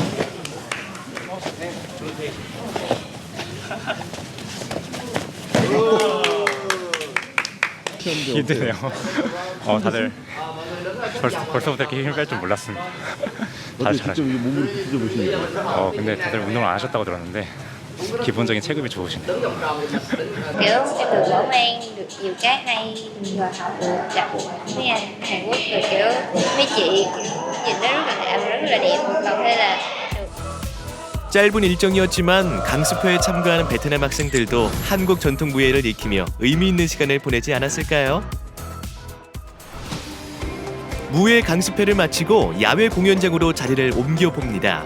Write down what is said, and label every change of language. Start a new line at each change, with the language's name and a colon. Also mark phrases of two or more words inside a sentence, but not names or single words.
Korean: 힘드네요. 다들 벌써부터 이렇게 힘을 뺄 줄 몰랐습니다. 다들 잘하시고. 몸으로 뒤져보시니까. 근데 다들 운동을 안 하셨다고 들었는데 기본적인 체급이 좋으십니다.
Vietnamese: Kiểu em được mở mang được nhiều cái hay rồi học được gặp mấy anh Hàn Quốc rồi kiểu mấy chị nhìn nó rất là đẹp, còn hay là
Korean: 짧은 일정이었지만 강습회에 참가하는 베트남 학생들도 한국 전통 무예를 익히며 의미 있는 시간을 보내지 않았을까요? 무예 강습회를 마치고 야외 공연장으로 자리를 옮겨봅니다.